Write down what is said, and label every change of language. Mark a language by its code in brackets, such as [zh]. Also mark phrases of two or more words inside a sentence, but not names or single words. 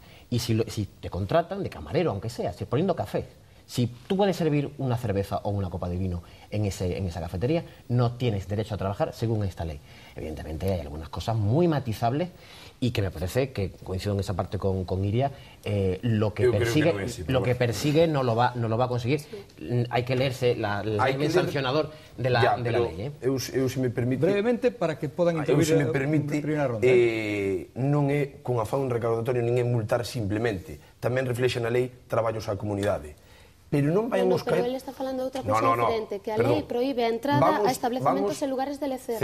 [es] Y si te contratan de camarero, aunque sea, si poniendo café, si tú puedes servir una cerveza o una copa de vino en esa cafetería, no tienes derecho a trabajar según esta ley. Evidentemente hay algunas cosas muy matizables y que me parece que, coincido en esa parte con Iria, lo que persigue no lo va a conseguir. Hay que leerse el sancionador de la lei. [gl] Eu, se me permite... Brevemente, para que podan intervir se me permite, non é con afán recaudatorio, nin é multar simplemente. Tamén reflexa na lei traballos á comunidade. Pero non vayamos caer... Pero ele está falando de outra cosa diferente, que a lei proíbe a entrada a establecementos en lugares de lecer.